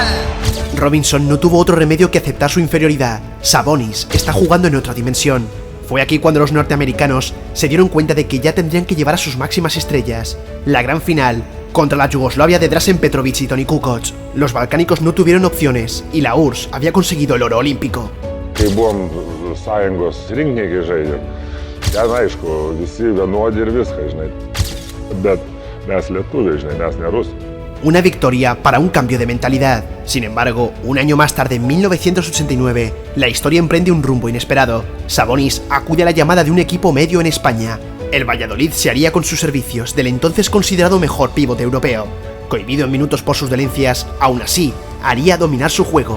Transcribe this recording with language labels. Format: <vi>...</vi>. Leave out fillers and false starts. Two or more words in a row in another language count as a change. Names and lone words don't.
<es>Robinson no tuvo otro remedio que aceptar su inferioridad. Sabonis está jugando en otra dimensión. Fue aquí cuando los norteamericanos se dieron cuenta de que ya tendrían que llevar a sus máximas estrellas. La gran final contra la Yugoslavia de Dražen Petrović y Toni Kukoc. Los balcánicos no tuvieron opciones y la URSS había conseguido el oro olímpico.</es> <lt>Kai buvom sąjungos rinkiniai žaidėm, ten aišku, visi vienodi ir viską, žinai. Bet mes lietuviai, žinai, mes ne rusai.</lt> <es>Una victoria para un cambio de mentalidad. Sin embargo, un año más tarde, en 1989, la historia emprende un rumbo inesperado. Sabonis acude a la llamada de un equipo medio en España. El Valladolid se haría con sus servicios del entonces considerado mejor pívot europeo. Cohibido en minutos por sus dolencias, aún así, haría dominar su juego.</es>